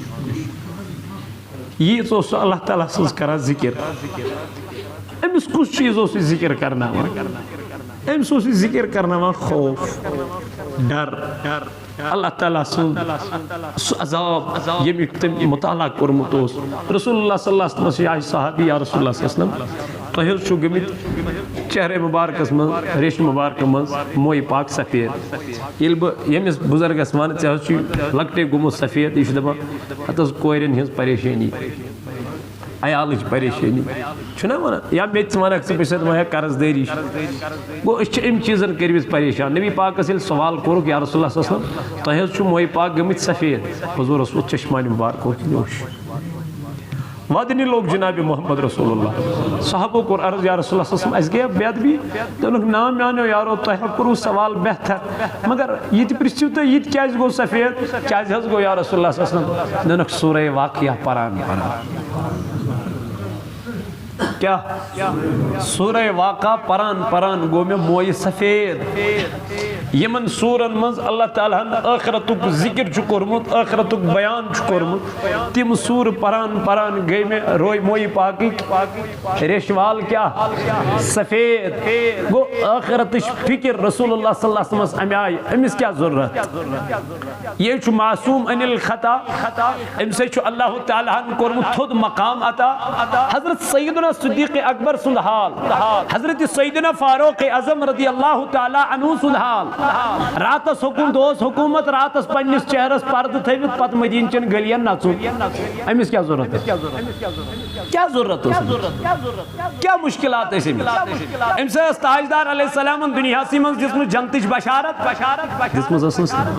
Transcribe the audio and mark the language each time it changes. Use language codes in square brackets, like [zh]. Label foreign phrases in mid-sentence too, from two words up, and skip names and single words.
[ks] ییٖژ اوس سُہ اللہ تعالیٰ سٕنٛز کران ذِکر أمِس کُس چیٖز اوس یہِ ذِکر کرناوان أمِس اوس یہِ ذِکر کرناوان خوف ڈر اللہ تعالیٰ سُنٛد سُہ عذاب ییٚمیُک تٔمۍ مُطالعہ کوٚرمُت اوس [ar] رسول اللہ صلی اللہ علیہ وسلم [ks] آیہِ صحابی [ar] یا رسول اللہ صلی اللہ علیہ وسلم [ks] تۄہہِ حظ چھُو گٔمٕتۍ چہرے مُبارکس منٛز ریشہِ مُبارکہٕ منٛز مویہِ پاک سفید ییٚلہِ بہٕ ییٚمِس بُزرگس وَنہٕ ژےٚ حظ چھُے لۄکٹے گوٚمُت سفید یہِ چھُ دپان ہتہٕ حظ کورٮ۪ن ہِنٛز پریشٲنی عیالٕچ پریشٲنی چھُنہ وَنان یا مےٚ تہِ ژٕ وَنکھ ژٕ بہٕ چھُس وَنان قرض دٲری چھِ گوٚو أسۍ چھِ اَمہِ چیٖزن کٔرمٕتۍ پریشان نبی پاکس ییٚلہِ سوال کوٚرُکھ [ar] یا رسول اللہ صلی اللہ علیہ وسلم [ks] تۄہہِ حظ چھُو مویہِ پاک گٔمٕتۍ سفید حضوٗرس اوس چشمانہِ مُبارکو کِنۍ اوٚش ودنہِ لوٚگ جنابِ محمد رسول اللہ صحابو کوٚر عرض [ar] یا رسول اللہ صلی اللہ علیہ وسلم [ks] اَسہِ گٔیا بے ادبی دوٚپُکھ نا میٛانیو یارو تۄہہِ ہا کوٚروٕ سوال بہتر مگر یہِ تہِ پرٛژھِو تُہۍ یہِ تہِ کیٛازِ گوٚو سفید کیٛازِ حظ گوٚو [ar] یا رسول اللہ صلی اللہ علیہ وسلم [ks] دوٚپُکھ سورہ واقعہ پران کیٛاہ سورہ واقعہ پران گوٚو مےٚ مویہِ سفید یِمن سوٗرن منٛز اللہ تعالیٰ ہن ٲخرتُک ذِکر چھُ کوٚرمُت ٲخرتُک بیان چھُ کوٚرمُت تِم سوٗرٕ پران گٔے مےٚ روے مویہِ پاکٕکۍ ریشہٕ وال کیٛاہ سفید گوٚو ٲخرتٕچ فِکر [ar] رسول اللہ صلی اللہ علیہ [ks] وسلمس اَمہِ آیہِ أمِس کیٛاہ ضروٗرت یہِ چھُ معصوٗم انِل خطا أمِس ہے چھُ اللہ تعالیٰ ہن کوٚرمُت تھوٚد مقام عطا حضرت سیدنا صدیق اکبر سُنٛد حال حضرت سیدنا فاروق اعظم [ar] رضی اللہ تعالیٰ عنہ [ks] سُنٛد حال راتس دۄہس حکوٗمت راتس پننِس چہرس پردٕ تھٲوِتھ پتہٕ مدیٖنہٕ چٮ۪ن گٔلین نژُن أمِس کیٛاہ ضروٗرت کیٛاہ ضروٗرت ٲس کیٛاہ مُشکِلات ٲسۍ أمِس أمِس ٲس تاجدار علیہ السلامن دُنیاہسٕے منٛز دِژمٕژ جنتٕچ بشارت دِژمٕژ ٲسٕس